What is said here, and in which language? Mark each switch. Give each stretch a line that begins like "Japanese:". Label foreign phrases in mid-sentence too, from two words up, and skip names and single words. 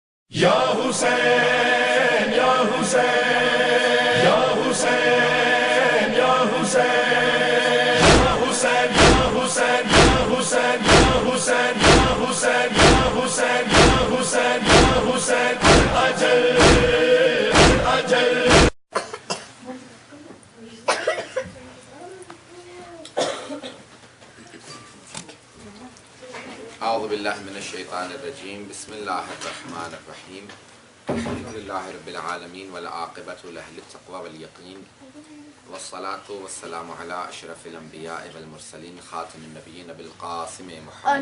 Arabic: يا حسين، يا حسين، يا حسين، يا حسين، يا حسين، يا حسين، يا حسين، يا حسين، يا حسين، يا حسين، يا حسين، يا حسين، أجل، أجل. أعوذ بالله من الشيطان الرجيم بسم الله الرحمن الرحيم الحمد لله رب العالمين والعاقبة لأهل التقوى واليقين والصلاة والسلام على أشرف الأنبياء والمرسلين خاتم النبيين بالقاسم محمد